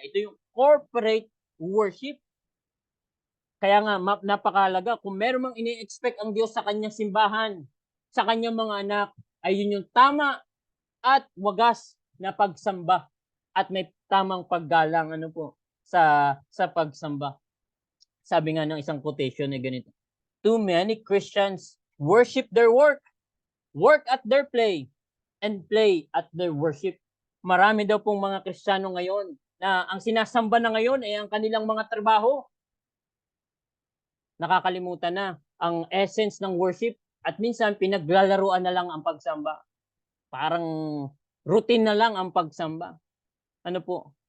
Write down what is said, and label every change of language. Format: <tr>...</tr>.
<tl>Ito yung corporate worship. Kaya nga, napakahalaga, kung meron mang ini-expect ang Diyos sa kanyang simbahan, sa kanyang mga anak, ay yun yung tama at wagas na pagsamba at may tamang paggalang sa pagsamba. Sabi nga ng isang quotation na ganito,</tl> <en>too many Christians worship their work at their play, and play at their worship.</en> <tl>Marami daw pong mga Kristiyano ngayon na ang sinasamba na ngayon ay ang kanilang mga trabaho. Nakakalimutan na ang essence ng worship at minsan pinaglalaruan na lang ang pagsamba. Parang routine na lang ang pagsamba. Ano po?</tl>